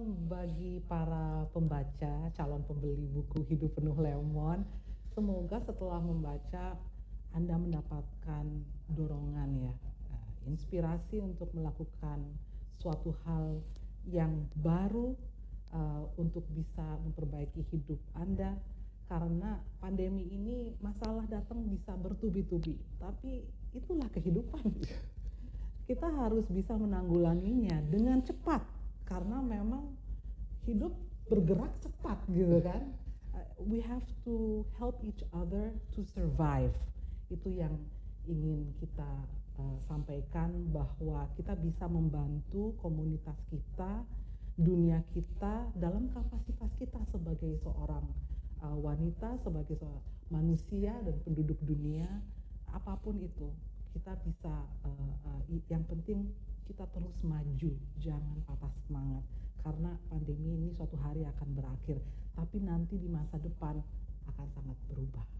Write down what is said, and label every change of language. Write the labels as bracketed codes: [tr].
[id] Bagi para pembaca, calon pembeli buku Hidup Penuh Lemon, semoga setelah membaca Anda mendapatkan dorongan ya, inspirasi untuk melakukan suatu hal yang baru untuk bisa memperbaiki hidup Anda. Karena pandemi ini masalah datang bisa bertubi-tubi, tapi itulah kehidupan. Kita harus bisa menanggulanginya dengan cepat, karena memang hidup bergerak cepat gitu kan. [en] We have to help each other to survive. [id] Itu yang ingin kita sampaikan, bahwa kita bisa membantu komunitas kita, dunia kita dalam kapasitas kita sebagai seorang wanita, sebagai seorang manusia dan penduduk dunia, apapun itu kita bisa, yang penting kita terus maju, jangan patah semangat, karena pandemi ini suatu hari akan berakhir, tapi nanti di masa depan akan sangat berubah.